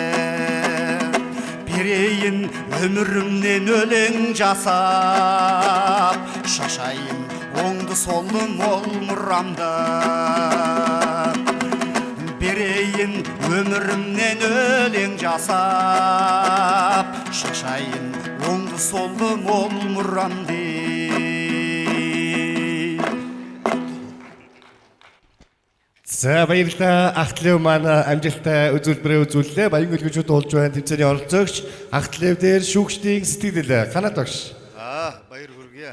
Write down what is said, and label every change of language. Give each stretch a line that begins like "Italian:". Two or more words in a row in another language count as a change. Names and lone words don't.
Kazakh: Берейін өмірімнен өлең жасап Шашайын оңды солды мол мұрамды Берейін өмірімнен өлең жасап Шашайын оңды солды мол мұрамды
Mongolian: За баярлалаа. Ахтлев маань амжилттай үзүүлбэрээ үзүүллээ. Баян үлгүүчүүд болж байна. Тэмцээний оролцогч Ахтлев дээр шүүгчдийн сэтгэл Ханат багш. Баяр хүргэе.